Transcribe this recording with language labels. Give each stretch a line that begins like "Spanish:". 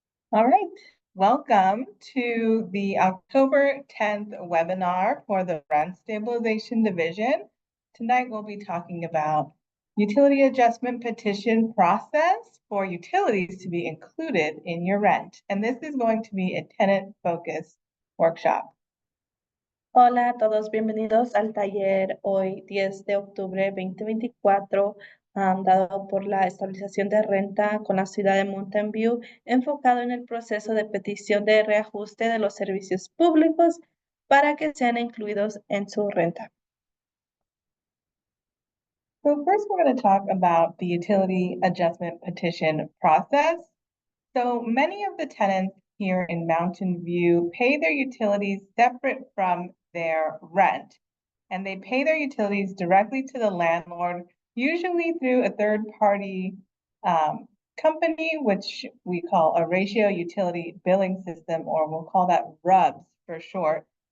English: All right, welcome to the October 10th webinar for the Rent Stabilization Division. Tonight we'll be talking about utility adjustment petition process for utilities to be included in your rent. And this is going to be a tenant-focused workshop.
Spanish: Hola a todos, bienvenidos al taller hoy 10 de octubre 2024, dado por la estabilización de renta con la ciudad de Mountain View, enfocado en el proceso de petición de reajuste de los servicios públicos para que sean incluidos en su renta.
English: So first we're going to talk about the utility adjustment petition process. So many of the tenants here in Mountain View pay their utilities separate from their rent, and they pay their utilities directly to the landlord, usually through a third-party company, which we call a ratio utility billing system, or we'll call that RUBS for short.